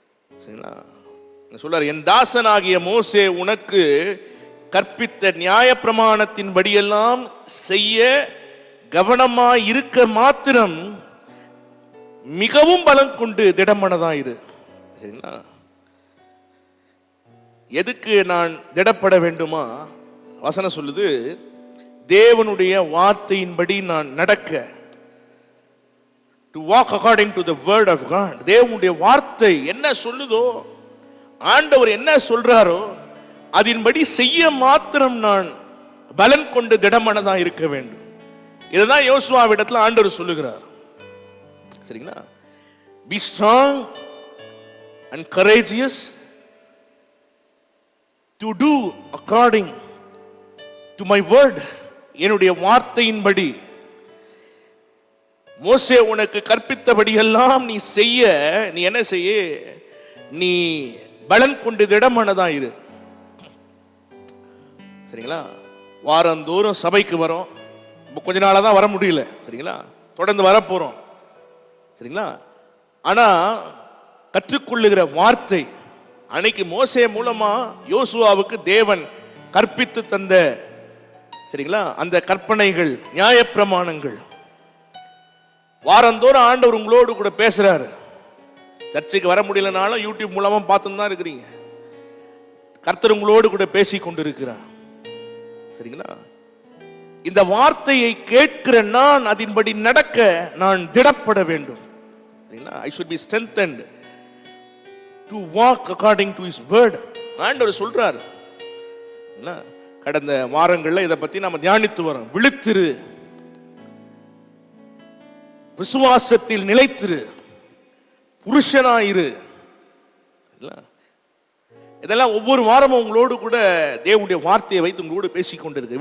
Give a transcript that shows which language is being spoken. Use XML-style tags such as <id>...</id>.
<ta>சரிங்களா? சொல்றார், என் தாசனாகிய மோசே உனக்கு கற்பித்த நியாயப்பிரமாணத்தின் படியெல்லாம் செய்ய கவனமாய் இருக்க மாத்திரம் மிகவும் பலம் கொண்டு திடமனதாயிரு. சரிங்களா? எதுக்கு நான் திடப்பட வேண்டுமா? வசனம் சொல்லுது, தேவனுடைய வார்த்தையின்படி நான் நடக்க.</ta> <en>To walk according to the word of God.</en> <ta>தேவனுடைய வார்த்தை என்ன சொல்லுதோ, ஆண்டவர் என்ன சொல்றாரோ அதன்படி செய்ய மாத்திரம் நான் பலன் கொண்டு திடமனதா இருக்க வேண்டும். இதுதான் யோசுவாவிடத்தில் ஆண்டவர் சொல்லுகிறார். சரிங்களா?</ta> <en>Be strong and courageous to do according to my word.</en> <ta>என்னுடைய வார்த்தையின்படி, மோசே உனக்கு கற்பித்தபடி எல்லாம் நீ செய்ய. நீ என்ன செய்ய? நீ பலன் கொண்டு திடமனதா இரு. சரிங்களா? வாரந்தோறும் சபைக்கு வரோம். கொஞ்ச நாளா தான் வர முடியல. சரிங்களா? தொடர்ந்து வரப்போறோம். சரிங்களா? ஆனா கற்றுக்கொள்ளுகிற வார்த்தை, அன்னைக்கு மோசே மூலமா யோசுவாவுக்கு தேவன் கற்பித்து தந்த, சரிங்களா, அந்த கற்பனைகள், நியாயப்பிரமாணங்கள், வாரந்தோறும் ஆண்டவர் உங்களோடு கூட பேசுறாரு. சர்ச்சுக்கு வர முடியலனாலும் யூடியூப் மூலமா பார்த்து தான் இருக்கிறீங்க. கர்த்தர் உங்களோடு கூட பேசி கொண்டிருக்கிறார். சரிங்களா? இந்த வார்த்தையை கேட்கிற நான் அதன்படி நடக்க நான் திடப்பட வேண்டும். சரிங்களா?</ta> <en>I should be strengthened to walk according to his word.</en> <ta>ஆண்டவர் சொல்றாரு. கடந்த வாரங்கள்ல இதை பத்தி நாம தியானித்து வரோம். விழித்திரு, விசுவாசத்தில் நிலைத்திரு, புருஷனாயிரு. இதெல்லாம் ஒவ்வொரு வாரமும் உங்களோடு கூட தேவனுடைய வார்த்தையை வைத்து உங்களோடு பேசிக் கொண்டிருக்கு.</ta>